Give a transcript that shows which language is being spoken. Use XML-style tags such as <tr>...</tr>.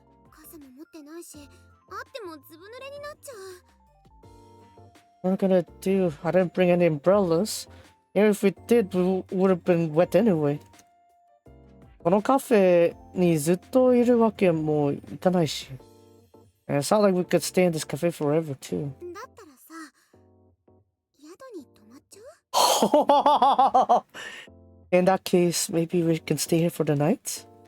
<ja>傘も持ってないし、あってもずぶ濡れになっちゃう。</ja> <en>What am I gonna do? I didn't bring any umbrellas. Even if we did, we would have been wet anyway.</en> <ja>このカフェにずっといるわけもいかないし。</ja> <en>It's not like we could stay in this cafe forever, too.</en> <ja>だったらさ、宿に泊まっちゃう？</ja> <en>In that case, maybe we can stay here for the night?</en>